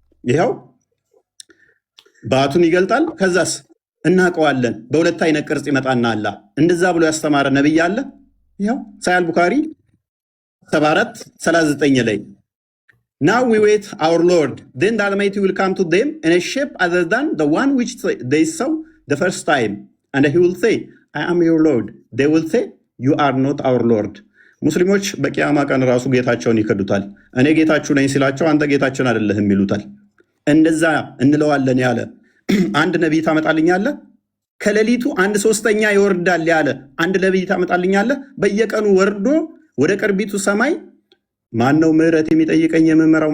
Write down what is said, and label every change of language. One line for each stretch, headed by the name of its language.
Amharic: ይኸው ባቱን ይገልጣል። ከዛስ እናውቀዋለን በሁለት አይነት ቅርጽ ይመጣና አላህ እንደዛ ብሎ ያስተማረ ነብይ አለ? ይኸው ሳሂህ ቡኻሪ 74:39 ላይ
English: Now we wait our Lord, then the Almighty will come to them in a shape other than the one which they saw the first time, and he will say, I am your Lord. They will say, you are not our Lord.
Amharic: ሙስሊሞች በቂያማ ቀን ራሱ ጌታቸውን ይከዱታል። እኔ ጌታችሁ ነኝ ሲላቸው አንተ ጌታችን አይደለህም ይሉታል። እንደዛ እንለዋለን ያለ አንድ ነቢይ ታመጣልኛለህ? ከሌሊቱ 1/3 ይወርዳል ያለ አንድ ነቢይ ታመጣልኛለህ? በየቀኑ ወርዶ ወደ ቅርቢቱ ሰማይ ማን ነው ምህረት የሚጠይቀኝ የምምረው?